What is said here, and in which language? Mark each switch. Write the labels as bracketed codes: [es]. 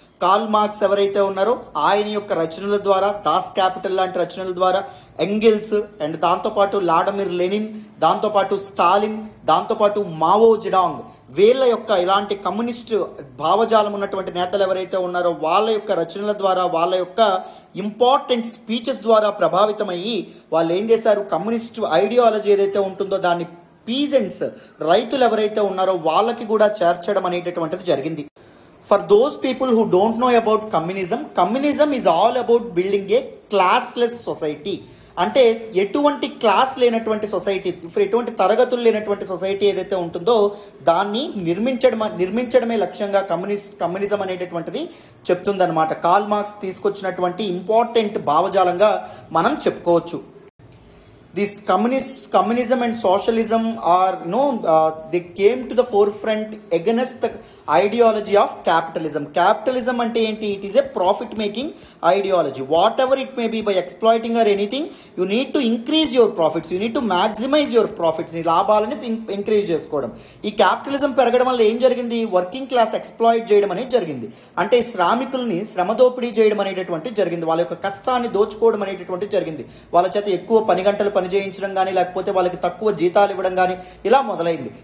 [te] Karl Marx ఎవరైతే ఉన్నారో ఆయన యొక్క రచనల ద్వారా, దాస్ క్యాపిటల్ లాంటి రచనల ద్వారా, ఎంగిల్స్ అండ్ దాంతోపాటు వ్లాడిమిర్ లెనిన్, దాంతోపాటు స్టాలిన్, దాంతోపాటు మావో జెడాంగ్, వీళ్ళ యొక్క ఇలాంటి కమ్యూనిస్ట్ భావజాలం ఉన్నటువంటి నేతలు ఎవరైతే ఉన్నారో వాళ్ళ యొక్క రచనల ద్వారా, వాళ్ళ యొక్క ఇంపార్టెంట్ స్పీచెస్ ద్వారా ప్రభావితమయ్యి వాళ్ళు ఏం చేశారు, కమ్యూనిస్ట్ ఐడియాలజీ ఏదైతే ఉంటుందో దాన్ని పీజెంట్స్, రైతులు ఎవరైతే ఉన్నారో వాళ్ళకి కూడా చేర్చడం అనేటటువంటిది జరిగింది. [en] For those people who don't know about communism, communism is all about building a classless society. [te] అంటే ఎటువంటి క్లాస్ లేనటువంటి సొసైటీ, ఎటువంటి తరగతులు లేనటువంటి సొసైటీ ఏదైతే ఉంటుందో దాన్ని నిర్మించడమే లక్ష్యంగా కమ్యూనిజం అనేటటువంటిది చెప్తుందన్నమాట. కార్ల్ మార్క్స్ తీసుకొచ్చినటువంటి ఇంపార్టెంట్ భావజాలంగా మనం చెప్పుకోవచ్చు. [en] This communism and socialism are they came to the forefront against the ideology of capitalism. Capitalism [te] ante enti? [en] It is a profit making ideology. Whatever it may be, by exploiting or anything, you need to increase your profits, you need to maximize your profits. [te] నీ లాభాలని increase చేసుకోవడం. ఈ capitalism పెరగడం వల్ల ఏం జరిగింది, working class exploit చేయడం అనేది జరిగింది. అంటే శ్రామికుల్ని శ్రమ దోపిడీ చేయడం అనేటటువంటిది జరిగింది, వాళ్ళ యొక్క కష్టాన్ని దోచుకోవడం అనేటటువంటిది జరిగింది, వాళ్ళ చేత ఎక్కువ పని గంటలు పని చేయించడం కానీ, లేకపోతే వాళ్ళకి తక్కువ జీతాలు ఇవ్వడం కానీ ఇలా మొదలైంది.